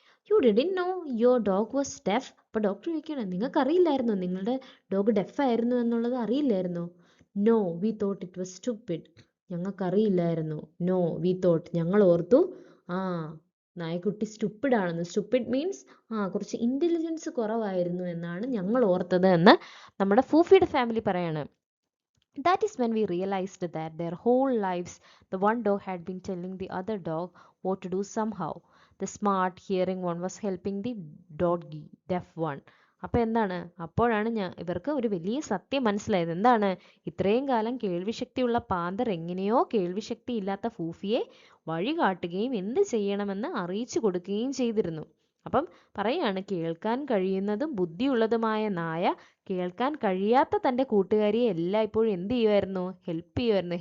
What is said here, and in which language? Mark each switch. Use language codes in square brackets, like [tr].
[en] You didn't know your dog was deaf. [ml] അപ്പോൾ doctor ചോദിക്കുകയാണ്, നിങ്ങൾക്ക് അറിയില്ലായിരുന്നു നിങ്ങളുടെ ഡോഗ് ഡെഫ് ആയിരുന്നു എന്നുള്ളത് അറിയില്ലായിരുന്നു? [en] No we thought it was stupid. [ml] ഞങ്ങൾക്കറിയില്ലായിരുന്നു. [en] no we thought, [ml] ഞങ്ങൾ ഓർത്തു നായക്കുട്ടി സ്റ്റുപ്പിഡ് ആണെന്ന്. സ്റ്റുപ്പിഡ് മീൻസ് കുറച്ച് ഇൻ്റലിജൻസ് കുറവായിരുന്നു എന്നാണ് ഞങ്ങൾ ഓർത്തത് എന്ന് നമ്മുടെ ഫൂഫിയുടെ ഫാമിലി പറയാണ്. [en] That is when we realized that their whole lives the one dog had been telling the other dog what to do somehow. The smart hearing one was helping the doggy deaf one. [ml] അപ്പോൾ എന്താണ്? അപ്പോഴാണ് ഇവർക്ക് ഒരു വലിയ സത്യം മനസ്സിലായത്. എന്താണ്? ഇത്രയും കാലം കേൾവിശക്തിയുള്ള പാന്തർ എങ്ങനെയോ കേൾവിശക്തി ഇല്ലാത്ത ഫൂഫിയെ വഴി കാട്ടുകയും എന്ത് ചെയ്യണമെന്ന് അറിയിച്ചു കൊടുക്കുകയും ചെയ്തിരുന്നു. അപ്പം പറയാണ്, കേൾക്കാൻ കഴിയുന്നതും ബുദ്ധിയുള്ളതുമായ നായ കേൾക്കാൻ കഴിയാത്ത തൻ്റെ കൂട്ടുകാരിയെ എല്ലായ്പ്പോഴും എന്ത് ചെയ്യുമായിരുന്നു? ഹെൽപ്പ് ചെയ്യുമായിരുന്നു.